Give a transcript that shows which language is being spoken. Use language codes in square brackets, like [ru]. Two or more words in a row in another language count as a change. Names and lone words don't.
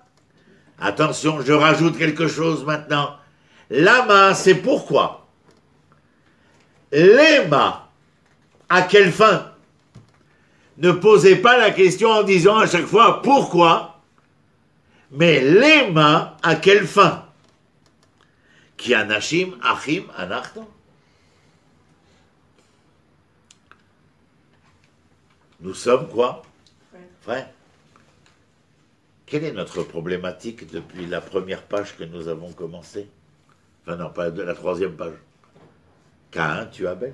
[fr] Attention, je rajoute quelque chose maintenant. Lama, c'est pourquoi. Lema, à quelle fin? Ne posez pas la question en disant à chaque fois pourquoi, mais lema, à quelle fin? [he] כי אנשים אחים אנחנו. [fr] Nous sommes quoi? Frères. Quelle est notre problématique depuis la première page que nous avons commencé? Enfin non, pas de la troisième page. Caïn tue Abel.